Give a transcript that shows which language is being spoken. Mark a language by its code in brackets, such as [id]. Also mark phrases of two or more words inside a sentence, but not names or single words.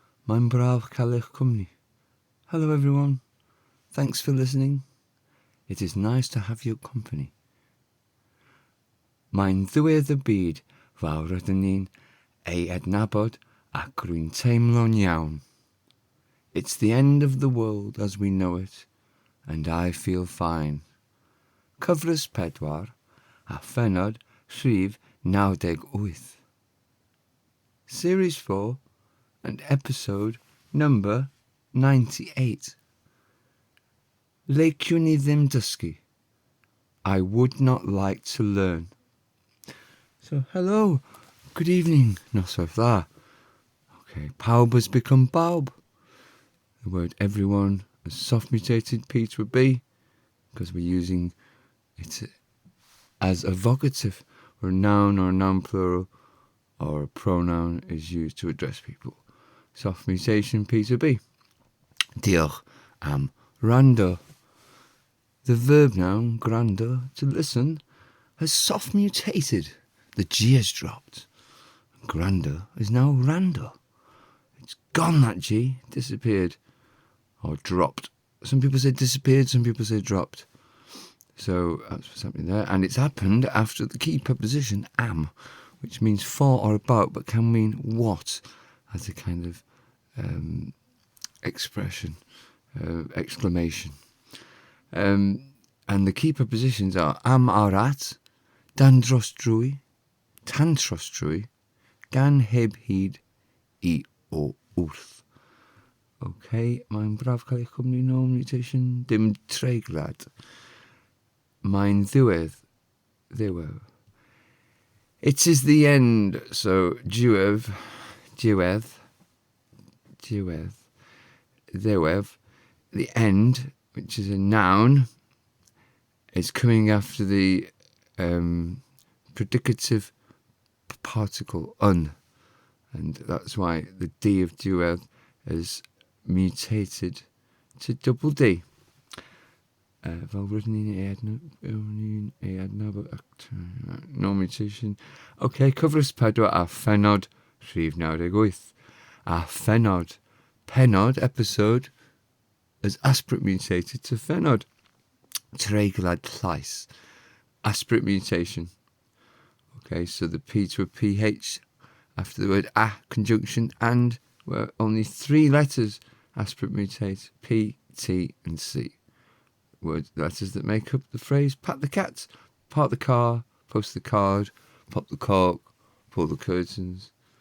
[cy] Mae'n braf cael eich cwmni. [en] Hello everyone. Thanks for listening. It is nice to have your company. [cy] Mae'n ddiwedd y byd fawr rydyn ni'n ei adnabod ac rwy'n teimlo'n iawn. [en] It's the end of the world as we know it, and I feel fine. [cy] Cyfres 4 a phenod rhif 98. [en] Series 4 and episode number 98. [cy] Leiciwn I Ddim Dysgu. [en] I would not like to learn. So, hello, good evening, [cy] noswaith dda. [en] Okay, bawb has become bawb. The word everyone is soft mutated P to a B because we're using it as a vocative, or a noun or a noun plural, or a pronoun is used to address people. Soft mutation P to B. [cy] Diolch, rando. [en] The verb noun, gwrando, to listen, has soft mutated. The G has dropped. Gwrando is now rando. It's gone, that G, disappeared, or dropped. Some people say disappeared, some people say dropped. So that's what's happening there. And it's happened after the key preposition am, which means for or about, but can mean what, as a kind of expression, exclamation. And the key prepositions are [cy] am ar at, dan dros drwy, tan tros drwy, gan heb hyd, I o wrth. Okay, mae'n braf cael eich cwmni, [en] no mutation, [cy] dim treiglad. Mae'n ddiwedd. [en] It is the end, so diwedd, the end, which is a noun, is coming after the predicative particle un, and that's why the D of diwedd is mutated to double D. [cy] Fel rydyn ni'n ei adnabod, [en] no mutation. [cy] Okay, cyfres 4 a phenod rhif 98. A phenod, [en] episode, is aspirate mutated to phenod. [cy] Treiglad llais, [en] aspirate mutation. Okay, so the P to a PH after the word a conjunction and where only 3 letters aspirate mutate, P, T and C. Letters that make up the phrase pat the cat, park the car, post the card, pop the cork, pull the curtains.